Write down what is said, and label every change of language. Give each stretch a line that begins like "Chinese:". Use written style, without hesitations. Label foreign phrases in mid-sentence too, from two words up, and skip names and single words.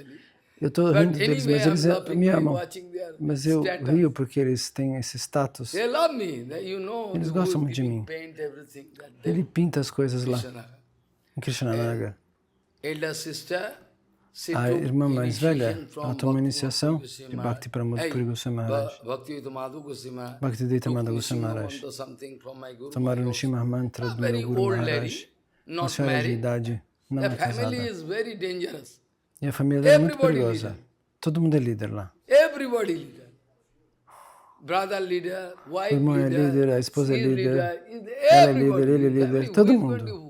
Portuguese: Eu estou rindo deles, mas eles me amam. Mas eu rio porque eles têm esse status. Eles gostam muito de mim. Ele pinta as coisas lá, em Krishnanagar. A irmã mais velha, ela tomou iniciação de Bhakti Pramod Puri Goswami Maharaj. Bhaktivedanta Madhava Goswami Maharaj. Tomaram o Shima Mantra do meu Guru Maharaj. Uma senhora de idade não é casada. E a família dela é muito perigosa. Todo mundo é líder lá. O irmão é líder, a esposa é líder, ela é líder, ele é líder, todo mundo.